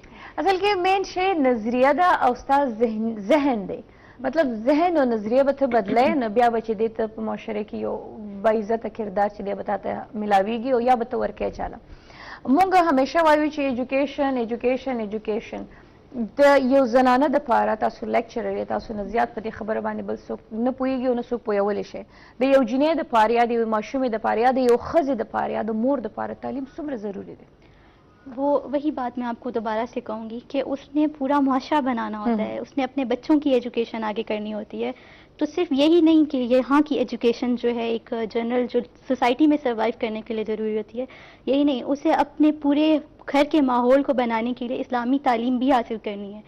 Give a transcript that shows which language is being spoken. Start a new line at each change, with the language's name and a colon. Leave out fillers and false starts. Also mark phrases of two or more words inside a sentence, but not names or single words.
Pashto: اصل کې مین شی نظریه ده او ستا ذهن دی مطلب ذهن او نظریه به ته بدلې نو بیا به چې دې ته په معاشره کې یو باعزته کردار چې دی به تا ته میلاویږي او یا به ته ورکوې چاله مونږ همیشه وایو چې ایجوکیشن د یو زنانه دپاره تاسو لیکچرر یې تاسو نه زیات په دې خبره باندې بل څوک نه پوهېږي او نه څوک پوهولی شي د یو جینۍ دپاره یا د یو ماشومې دپاره یا د یو ښځې دپاره یا د مور دپاره تعلیم څومره ضروري دی
Urdu: وہ وہی بات میں آپ کو دوبارہ سے کہوں گی کہ اس نے پورا معاشرہ بنانا ہوتا ہے اس نے اپنے بچوں کی ایجوکیشن آگے کرنی ہوتی ہے تو صرف یہی نہیں کہ یہاں کی ایجوکیشن جو ہے ایک جنرل جو سوسائٹی میں سروائیو کرنے کے لیے ضروری ہوتی ہے یہی نہیں اسے اپنے پورے گھر کے ماحول کو بنانے کے لیے اسلامی تعلیم بھی حاصل کرنی ہے